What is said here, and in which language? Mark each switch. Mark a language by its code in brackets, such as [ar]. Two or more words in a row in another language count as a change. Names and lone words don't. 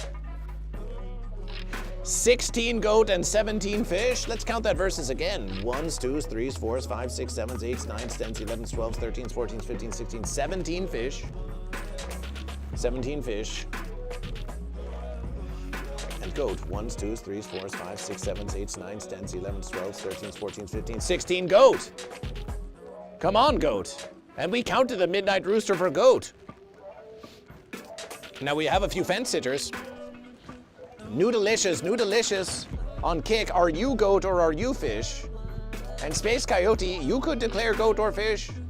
[en] 16 goat and 17 fish? Let's count that versus again. 1s, 2s, 3s, 4s, 5s, 6s, 7s, 8s, 9s, 10s, 11s, 12s, 13s, 14s, 15s, 16s, 17 fish. 17 fish. And goat. 1s, 2s, 3s, 4s, 5s, 6s, 7s, 8s, 9s, 10s, 11s, 12s, 13s, 14s, 15s, 16 goat! Come on, goat. And we counted the midnight rooster for goat. Now we have a few fence sitters. Noodalicious on kick. Are you goat or are you fish? And Space Coyote, you could declare goat or fish.